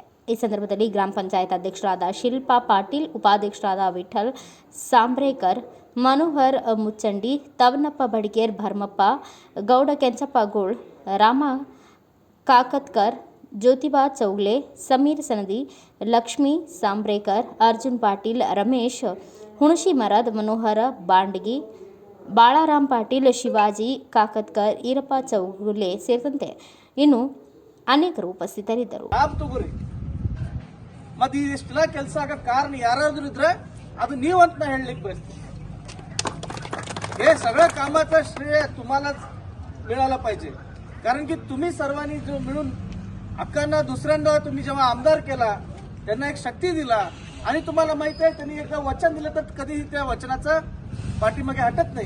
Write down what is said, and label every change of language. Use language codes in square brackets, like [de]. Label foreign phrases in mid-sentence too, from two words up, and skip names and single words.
[kn] ಈ ಸಂದರ್ಭದಲ್ಲಿ ಗ್ರಾಮ ಪಂಚಾಯತ್ ಅಧ್ಯಕ್ಷರಾದ ಶಿಲ್ಪಾ ಪಾಟೀಲ್, ಉಪಾಧ್ಯಕ್ಷರಾದ ವಿಠಲ್ ಸಾಂಬ್ರೇಕರ್, ಮನೋಹರ್ ಮುಚ್ಚಂಡಿ, ತವನಪ್ಪ ಬಡಿಗೇರ್, ಭರ್ಮಪ್ಪ ಗೌಡ, ಕೆಂಚಪ್ಪ ಗೋಳ್, ರಾಮ ಕಾಕತ್ಕರ್, ಜ್ಯೋತಿಬಾ ಚೌಗ್ಲೆ, ಸಮೀರ್ ಸನದಿ, ಲಕ್ಷ್ಮೀ ಸಾಂಬ್ರೇಕರ್, ಅರ್ಜುನ್ ಪಾಟೀಲ್, ರಮೇಶ್ ಹುಣಶಿಮರದ್, ಮನೋಹರ ಬಾಂಡಗಿ, ಬಾಳಾರಾಮ್ ಪಾಟೀಲ್, ಶಿವಾಜಿ ಕಾಕತ್ಕರ್, ಈರಪ್ಪ ಚೌಗುಲೆ ಸೇರಿದಂತೆ ಇನ್ನು ಅನೇಕರು ಉಪಸ್ಥಿತರಿದ್ದರು. ಮತ್ತೆ ಇಷ್ಟೆಲ್ಲ ಕೆಲಸ ಆಗಕ್ಕೆ ಕಾರಣ ಯಾರಾದ್ರೂ इद्रे ಅದು ನೀವು ಅಂತ ಹೇಳಲಿಕ್ಕೆ बसते. [mr] हे सगळं कामाचं श्रेय तुम्हालाच मिळालं पाहिजे. कारण की तुम्ही सर्वांनी जो मिळून हक्कांना दुसऱ्यांदा तुम्ही जेव्हा आमदार केला त्यांना एक शक्ती दिला आणि तुम्हाला माहिती आहे त्यांनी एकदा वचन दिलं तर कधीही त्या वचनाचं पाठीमागे हटत नाही.